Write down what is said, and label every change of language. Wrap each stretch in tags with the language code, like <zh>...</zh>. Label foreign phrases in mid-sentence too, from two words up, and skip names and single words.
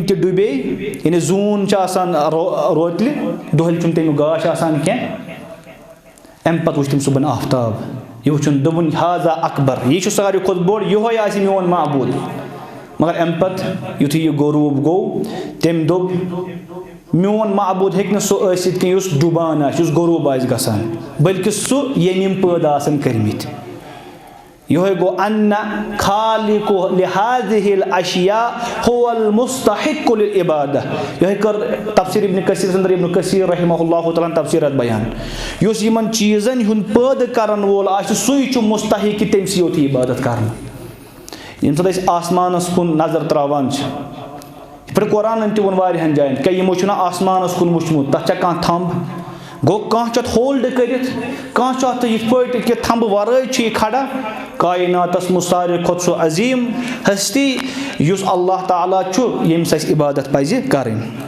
<ks>تہِ ڈُبے یعنی زوٗن چھُ آسان روتلہِ دۄہلہِ چھُنہٕ تَمیُک گاش آسان کینٛہہ اَمہِ پتہٕ وٕچھ تٔمۍ صُبحن آفتاب یہِ وٕچھُن دوٚپُن</ks> <ar>ہاذا اکبر</ar> <ks>یہِ چھُ ساروی کھۄتہٕ بوٚڑ یِہوے آسہِ میون معبوٗد مگر اَمہِ پتہٕ یُتھُے یہِ غروٗب گوٚو تٔمۍ دوٚپ میون معبوٗد ہیٚکہِ نہٕ سُہ ٲسِتھ کینٛہہ یُس ڈُبان آسہِ یُس غروٗب آسہِ گژھان بٔلکہِ سُہ ییٚمۍ یِم پٲدٕ آسن کٔرمٕتۍ یِہوے گوٚو</ks> <ar>انّا خالقُ لِہٰذِہِ الاشیاء هُوَ المُستحق لِلعبادہ</ar> <ks>یِہوے کٔر تفسیٖر ابن کثیٖرَس انٛدر ابن کثیٖر</ks> <ar>رحمہ اللہ تعالیٰ</ar> <ks>ہن تفسیٖرات بیان یُس یِمن چیٖزن ہُنٛد پٲدٕ کرن وول آسہِ سُے چھُ مُستحق کہِ تٔمۍ سٕے یوت یہِ عبادت کرنہٕ ییٚمہِ ساتہٕ أسۍ آسمانس کُن نظر تراوان چھِ یِتھ پٲٹھۍ قرآنن تہِ ووٚن واریاہن جاین کیٛاہ یِمو چھُنہ آسمانس کُن وٕچھمُت تتھ چھا کانٛہہ تھمب گوٚو کانٛہہ چھُ اتھ ہولڈ کٔرِتھ کانٛہہ چھُ اتھ یِتھ پٲٹھۍ کہِ تھمبہٕ ورٲے چھُ یہِ کھڑا کایناتس منٛز ساروی کھۄتہٕ سُہ عظیٖم ہستی یُس اللہ تعالیٰ چھُ ییٚمِس اَسہِ عبادت پزِ کرٕنۍ</ks>